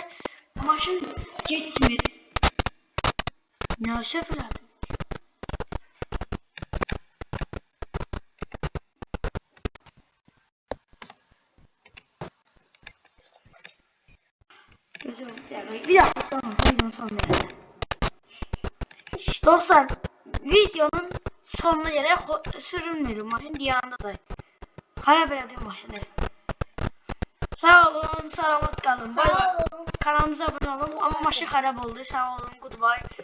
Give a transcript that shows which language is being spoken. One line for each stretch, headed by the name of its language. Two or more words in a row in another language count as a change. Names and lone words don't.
Azerbaijani: Maşın getmir. Ne sefer? Bir dakika videonun sonuna gələk. Dostlar videonun sonuna gələk. Sürünmür maşın diyandadır. Xarab elədim maşını. Sağ olun, salamat kalın. Sağ olun. Kanalımıza abone olun. Ama maşın xarab oldu. Sağ olun, goodbye.